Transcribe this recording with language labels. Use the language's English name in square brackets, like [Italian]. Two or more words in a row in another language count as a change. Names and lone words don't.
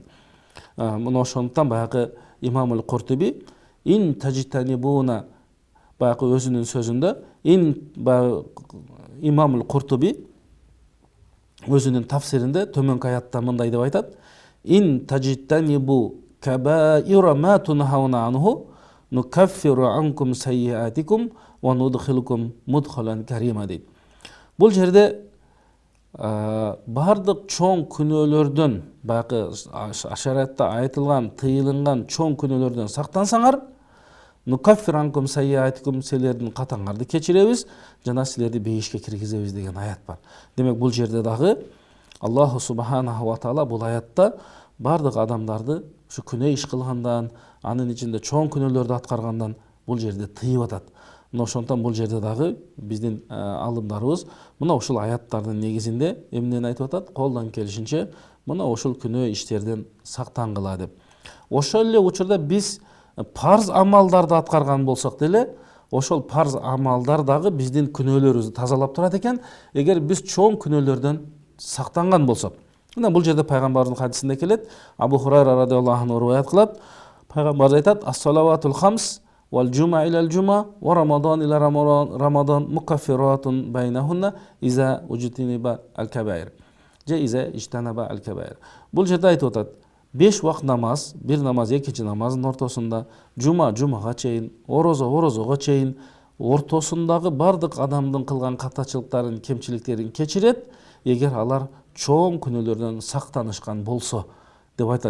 [Kyrgyz] Мына ошондуктан баягы Имамул Куртуби [Arabic] إن تجتنبوا, [Kyrgyz] баягы өзүнүн сөзүндө Имамул Куртуби өзүнүн тафсиринде төмөнкү аятта мындай деп айтат: [Arabic] إن تجتنبوا كبائر ما تنهون عنه نكفر عنكم سيئاتكم وندخلكم مدخلا كريما дейт. [Kyrgyz] Бул жерде бардык чоң күнөөлөрдөн, баягы ашаратта айтылган, тыйылган чоң күнөөлөрдөн сактансаңар, [Arabic] نكفر عنكم سيئاتكم, [Kyrgyz] силердин катаңарды кечиребиз жана силерди бейишке киргизебиз деген аят бар. Демек бул жерде дагы [Arabic] الله سبحانه وتعالى [Kyrgyz] бул аятта бардык адамдарды ушу күнөө иш кылгандан, анын ичинде чоң күнөөлөрдү аткаргандан бул жерде тыйып атат. Мына ошондон бул жерде дагы биздин алымдарыбыз мына ушул аяттардын негизинде эмнени айтып атат? Колдон келишинче мына ушул күнөө иштерден сактангыла деп. Ошол эле учурда биз парз амалдарды аткарган болсок деле, ошол парз амалдар дагы биздин күнөөлөрүбүздү тазалап турат экен, эгер биз чоң күнөөлөрдөн сактанган болсок. Мына бул жерде пайгамбардын хадисинде келет, Абу Хурайра [Arabic] رضي الله عنه [Kyrgyz] риваят кылат. Пайгамбар айтат: [Arabic] "الصلوات الخمس والجمعة إلى الجمعة ورمضان إلى رمضان مكفرات بينهن إذا اجتنبت الكبائر." [Kyrgyz] Же [Arabic] إذا اجتنب الكبائر. [Kyrgyz] Бул жерде айтып атат: 5 вакыт намаз, бир намаз экинчи намаздын ортосунда, жумага чейин, орозого чейин ортосундагы бардык адамдын кылган катачылыктарын, кемчиликтерин кечирет, эгер алар чоң күнөөлөрдөн сактанышкан болсо деп айтат.